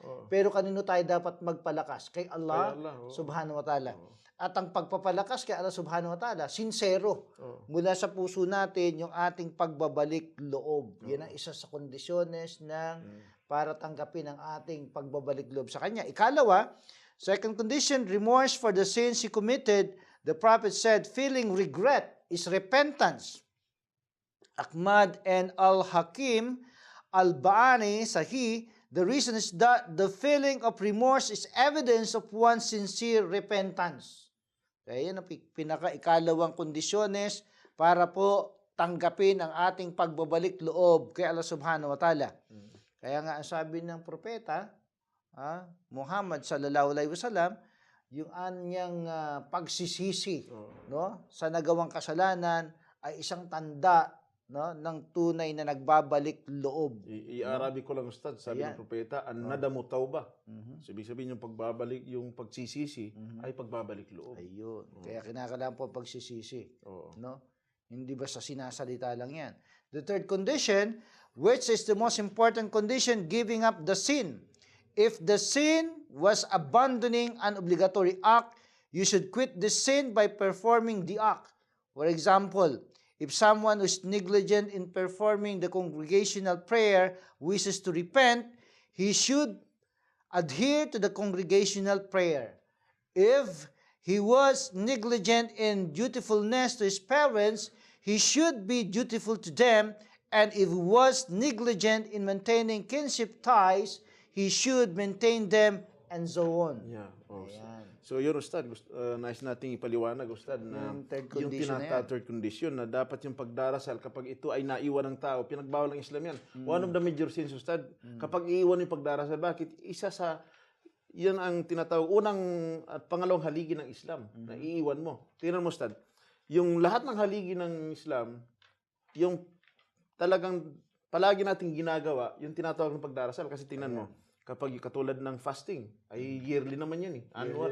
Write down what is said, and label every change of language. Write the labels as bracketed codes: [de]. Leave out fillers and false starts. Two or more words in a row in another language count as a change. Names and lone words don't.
[tl] Pero kanino tayo dapat magpalakas? Kay Allah, [ar] سبحانه وتعالى. [tl] At ang pagpapalakas kay Allah [ar] سبحانه وتعالى, [tl] sincero. Mula sa puso natin yung ating pagbabalik loob. Yan ang isa sa kondisyones ng para tanggapin ang ating pagbabalik loob sa Kanya. Ikalawa, [en] second condition, remorse for the sins he committed. The prophet said, feeling regret is repentance. Ahmad and Al-Hakim Al-Ba'ani Sahih, the reason is that the feeling of remorse is evidence of one's sincere repentance. [tl] Kaya yan ang pinaka-ikalawang kondisyones para po tanggapin ang ating pagbabalik loob kay Allah [ar] سبحانه وتعالى. [tl] Kaya nga ang sabi ng propeta, [ar] محمد صلى الله عليه وسلم, [tl] yung anyang pagsisisi no, sa nagawang kasalanan ay isang tanda, no, ng tunay na nagbabalik loob. I-Arabic ko lang, Ustad, sabi ng propeta, [ar] الندم توبة. [tl] Sabihin yung pagbabalik, yung pagsisisi ay pagbabalik loob. Ayun. Kaya kinakailangan po pagsisisi. No? Hindi ba sa sinasalita lang yan. [en] The third condition, which is the most important condition, giving up the sin. If the sin was abandoning an obligatory act, you should quit the sin by performing the act. For example, if someone who is negligent in performing the congregational prayer wishes to repent, he should adhere to the congregational prayer. If he was negligent in dutifulness to his parents, he should be dutiful to them, and if he was negligent in maintaining kinship ties, he should maintain them, and so on. Yeah. [tl] So yun, Ustad, nais nating ipaliwanag, Ustad, na yung [en] third condition [tl] na dapat yung pagdarasal kapag ito ay naiwan ng tao, pinagbawal ng Islam yan. [en] One of the major sins, Ustad, [tl] kapag iiwan yung pagdarasal, bakit? Isa sa, yan ang tinatawag, unang at pangalawang haligi ng Islam, na iiwan mo. Tingnan mo, Ustad, yung lahat ng haligi ng Islam, yung talagang palagi nating ginagawa, yung tinatawag ng pagdarasal, kasi tingnan mo, kapag katulad ng fasting, ay yearly naman yan annual.